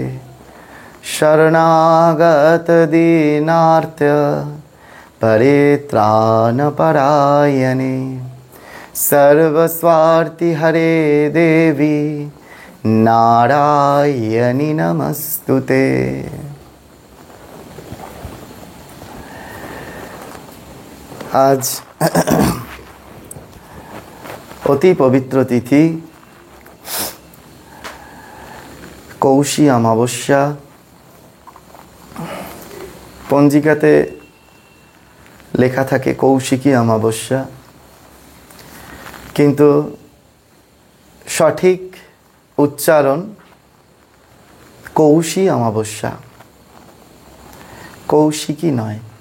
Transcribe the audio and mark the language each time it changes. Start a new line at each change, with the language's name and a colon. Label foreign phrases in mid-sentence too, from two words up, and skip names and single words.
Sanskrit: शरणागत दीनार्त परित्राण परायणे सर्वस्वार्थी हरे देवी नारायणी नमस्तुते।
Bangla: आज অতি পবিত্র তিথি কৌশী অমাবস্যা। পঞ্জিকাতে লেখা থাকে কৌশিকী অমাবস্যা, কিন্তু সঠিক উচ্চারণ কৌশী অমাবস্যা, কৌশিকী নয়।